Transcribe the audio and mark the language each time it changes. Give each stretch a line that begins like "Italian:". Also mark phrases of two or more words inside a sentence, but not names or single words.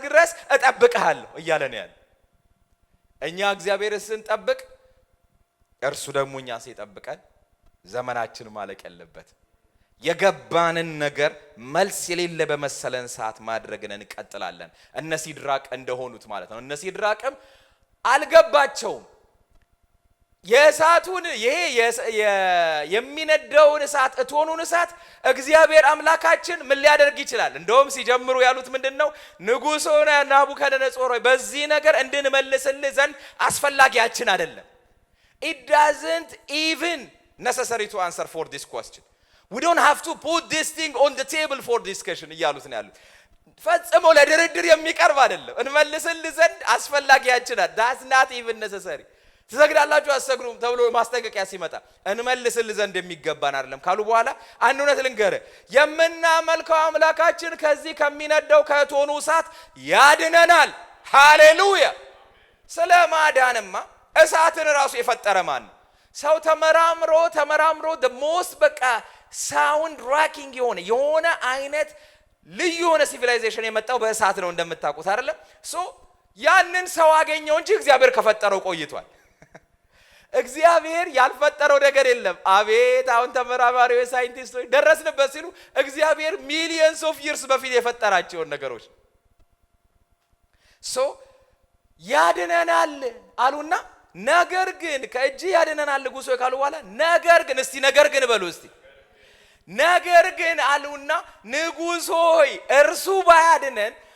Amharic: ድረስ እጠብቅሃለሁ እያለ ነው ያለ። እኛ እግዚአብሔርን ስንጠብቅ እርሱ ደግሞ እኛ ሲጠብቀን ዘመናችን ማለቅ የለበት። የገባንን ነገር መልስ የሌለ በመሰለን ሰዓት ማድረግን እንቀጥላለን። እነ ሲድራቅ እንደሆኑት ማለት ነው። እነ ሲድራቅም አልገባቸውም። የእሳቱን ይሄ የሚነደውን እሳት እቶኑን እሳት እግዚአብሔር አምላካችን ምን ሊያደርግ ይችላል? እንደውም ሲጀምሩ ያሉት ምንድነው? ንጉሥ ሆነ ናቡከደነጾር ሆይ በዚህ ነገር እንድንመልስልህ ዘንድ አስፈላጊያችን አይደለም።
English: It doesn't even necessary to answer for this question. We don't have to put this thing on the table for discussion
Amharic: እያሉት ነው ያሉት። ፈጽሞ ለድርድር የሚቀርብ አይደለም። እንመልስልህ ዘንድ አስፈላጊያችን አይደለም።
English: That's not even necessary.
Amharic: ትሰግዳላችሁ አትሰግዱም ተብሎ ማስጠንቀቂያ ሲመጣ እንመልስልህ ዘንድ የሚገባን አይደለም ካሉ በኋላ አንድ እውነት ልንገርህ፣ የምናመልከው አምላካችን ከዚህ ከሚነደው ከእቶኑ እሳት ያድነናል። ሃሌሉያ! ስለ ማዳንማ እሳትን ራሱ የፈጠረ ማን ነው? ሰው ተመራምሮ
English: the most
Amharic: በቃ
English: sound racking
Amharic: የሆነ አይነት ልዩ የሆነ ሲቪላይዜሽን የመጣው በእሳት ነው እንደምታውቁት አይደለም? ሶ ያንን ሰው አገኘው እንጂ እግዚአብሔር ከፈጠረው ቆይቷል። እግዚአብሔር ያልፈጠረው ነገር የለም። አቤት አሁን ተመራማሪዎች ሳይንቲስቶች ደረስንበት ሲሉ እግዚአብሔር
English: millions of years
Amharic: በፊት የፈጠራቸውን ነገሮች ሶ ያድነናል አሉና ነገር ግን ከእጅ ያድነናል ንጉሥ ሆይ ካሉ በኋላ ነገር ግን እስቲ ነገር ግን በሉ እስቲ ነገር ግን አሉና ንጉሥ ሆይ እርሱ ባያድነን